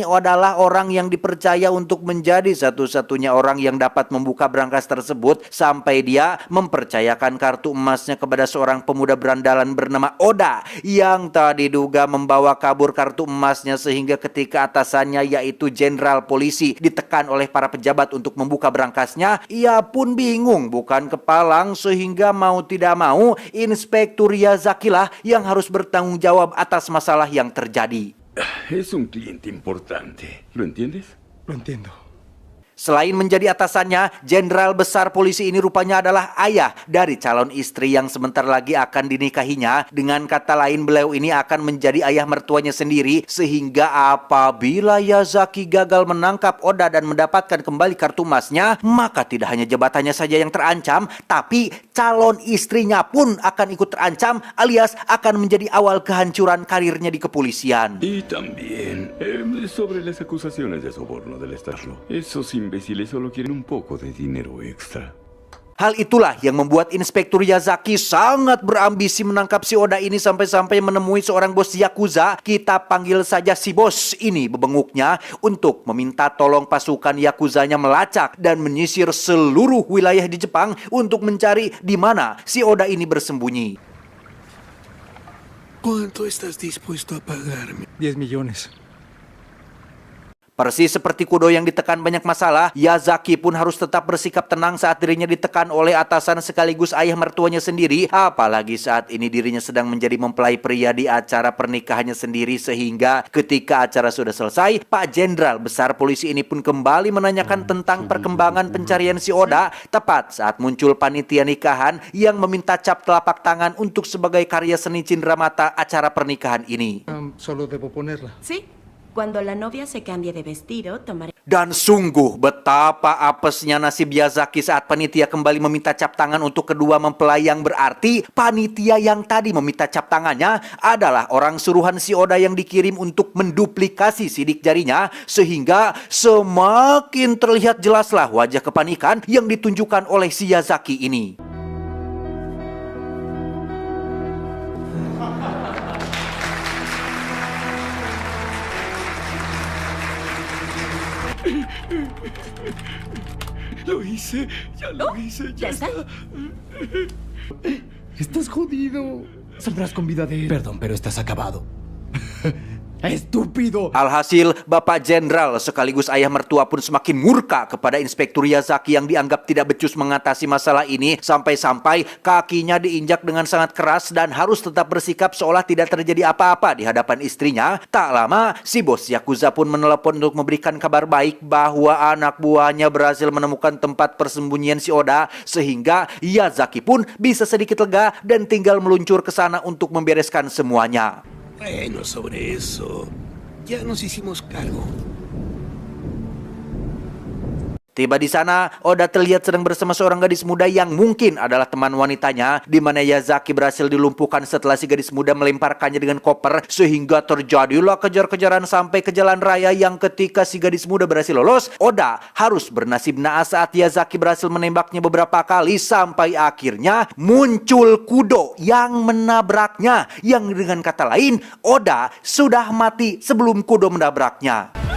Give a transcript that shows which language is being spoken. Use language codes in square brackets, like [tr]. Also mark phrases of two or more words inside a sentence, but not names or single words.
[id] adalah orang yang dipercaya untuk menjadi satu-satunya orang yang dapat membuka brankas tersebut sampai dia mempercayakan kartu emasnya kepada seorang pemuda berandalan bernama Oda yang tak diduga membawa kabur kartu emasnya, sehingga ketika atasannya yaitu jenderal polisi ditekan oleh para pejabat untuk membuka brankasnya, ia pun bingung bukan kepalang, sehingga mau tidak mau Inspektur Yazaki lah yang harus bertanggung jawab atas masalah yang terjadi. [es] Es un cliente importante. ¿Lo entiendes? Lo entiendo. [id] Selain menjadi atasannya, Jenderal Besar Polisi ini rupanya adalah ayah dari calon istri yang sebentar lagi akan dinikahinya. Dengan kata lain, beliau ini akan menjadi ayah mertuanya sendiri, sehingga apabila Yazaki gagal menangkap Oda dan mendapatkan kembali kartu emasnya, maka tidak hanya jabatannya saja yang terancam, tapi calon istrinya pun akan ikut terancam, alias akan menjadi awal kehancuran karirnya di kepolisian. [es] Y también sobre las acusaciones de soborno del Estado. Esos imbéciles solo quieren un poco de dinero extra. [id] Hal itulah yang membuat Inspektur Yazaki sangat berambisi menangkap si Oda ini sampai-sampai menemui seorang bos Yakuza. Kita panggil saja si bos ini bebenguknya untuk meminta tolong pasukan Yakuzanya melacak dan menyisir seluruh wilayah di Jepang untuk mencari di mana si Oda ini bersembunyi. [es] ¿Cuánto estás dispuesto a pagarme? 10 millones. [id] Persis seperti Kudo yang ditekan banyak masalah, Yazaki pun harus tetap bersikap tenang saat dirinya ditekan oleh atasan sekaligus ayah mertuanya sendiri. Apalagi saat ini dirinya sedang menjadi mempelai pria di acara pernikahannya sendiri, sehingga ketika acara sudah selesai, Pak Jenderal Besar Polisi ini pun kembali menanyakan tentang perkembangan pencarian si Oda, tepat saat muncul panitia nikahan yang meminta cap telapak tangan untuk sebagai karya seni cindramata acara pernikahan ini. [es] Solo debo ponerla. Sí, cuando la novia se cambie de vestido, tomaré... [id] Dan sungguh betapa apesnya nasib Yazaki saat panitia kembali meminta cap tangan untuk kedua mempelai, yang berarti panitia yang tadi meminta cap tangannya adalah orang suruhan si Oda yang dikirim untuk menduplikasi sidik jarinya, sehingga semakin terlihat jelaslah wajah kepanikan yang ditunjukkan oleh si Yazaki ini. [es] Lo hice, ya lo hice, ¿Ya está? Estás jodido. Saldrás con vida de él. Perdón, pero estás acabado. ¡Estúpido! [id] Alhasil, Bapak Jenderal sekaligus ayah mertua pun semakin murka kepada Inspektur Yazaki yang dianggap tidak becus mengatasi masalah ini, sampai-sampai kakinya diinjak dengan sangat keras dan harus tetap bersikap seolah tidak terjadi apa-apa di hadapan istrinya. Tak lama, si bos Yakuza pun menelepon untuk memberikan kabar baik bahwa anak buahnya berhasil menemukan tempat persembunyian si Oda, sehingga Yazaki pun bisa sedikit lega dan tinggal meluncur ke sana untuk membereskan semuanya. [es] Bueno, sobre eso, ya nos hicimos cargo. [id] Tiba di sana, Oda terlihat sedang bersama seorang gadis muda yang mungkin adalah teman wanitanya, di mana Yazaki berhasil dilumpuhkan setelah si gadis muda melemparkannya dengan koper, sehingga terjadilah kejar-kejaran sampai ke jalan raya, yang ketika si gadis muda berhasil lolos, Oda harus bernasib naas saat Yazaki berhasil menembaknya beberapa kali sampai akhirnya muncul Kudo yang menabraknya, yang dengan kata lain, Oda sudah mati sebelum Kudo menabraknya.